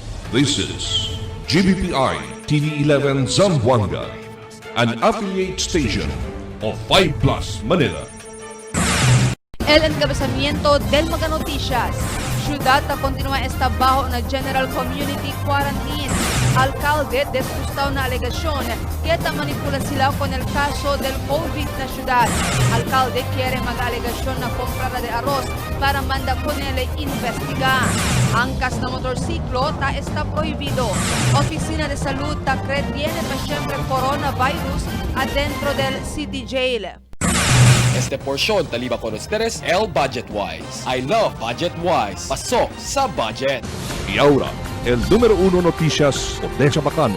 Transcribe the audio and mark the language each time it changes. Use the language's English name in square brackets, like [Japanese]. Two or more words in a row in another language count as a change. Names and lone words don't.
[English] This is GBPI TV11 Zamboanga, an affiliate station of 5 Plus Manila. [Chavacano] El encabezamiento del Mga Noticias. Ciudad na continúa estabajo na General Community Quarantine. Alcalde desgustaw na alegasyon que manipula sila con el caso del COVID na ciudad. Alcalde quiere mag-alegasyon na comprara de arroz para manda con él investigar. Angkas na motorsiklo ta está prohibido. Oficina de Salud ta tiene pa siyempre coronavirus adentro del City Jail. Este porción taliba con ustedes el Budget Wise. [English] I love Budget Wise. [Filipino] Pasok sa budget. [Chavacano] Y ahora, el número 1 noticias de Chabacano.